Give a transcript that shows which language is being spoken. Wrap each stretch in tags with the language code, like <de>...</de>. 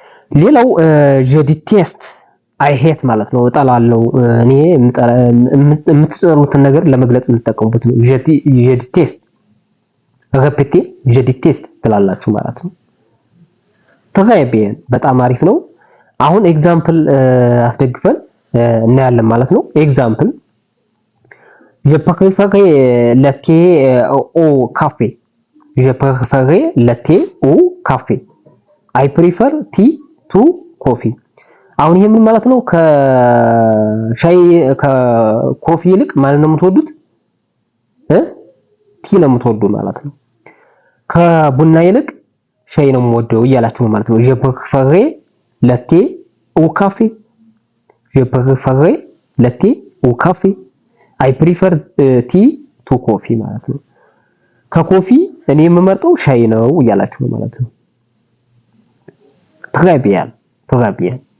<am>ሌላው ጀዲቴስት አይ ሄት ማለት ነው። እጠላለሁ እኔ የምትጠሉትን ነገር ለመግለጽ የምትጠቀሙበት ነው። ጀዲቴስት ረፔቴ ጀዲቴስት ትላላችሁ ማለት ነው። ተጋይቤን በጣም አሪፍ ነው። አሁን ኤግዛምፕል አስደግፈን እናያለን ማለት ነው። ኤግዛምፕል</am> <fr>je préférais le thé au café. Je préférais le thé au café.</fr> <en>I prefer tea to coffee.</en> <am>አሁን ይሄ ምን ማለት ነው? ከሻይ ከኮፊ ይልቅ ማለት ነው የምትወዱት ቲ ነው የምትወዱ ማለት ነው። ከቡና ይልቅ ሻይ ነው የምወደው እያላችሁ ነው ማለት ነው።</am> <fr>je préférais le thé au café. je préférais le thé au café.</fr> <en>I prefer tea to coffee</en> <am>ማለት ነው። ከኮፊ እኔ የምመርጠው ሻይ ነው እያላችሁ ነው ማለት ነው።</am> <fr>très bien très bien</fr>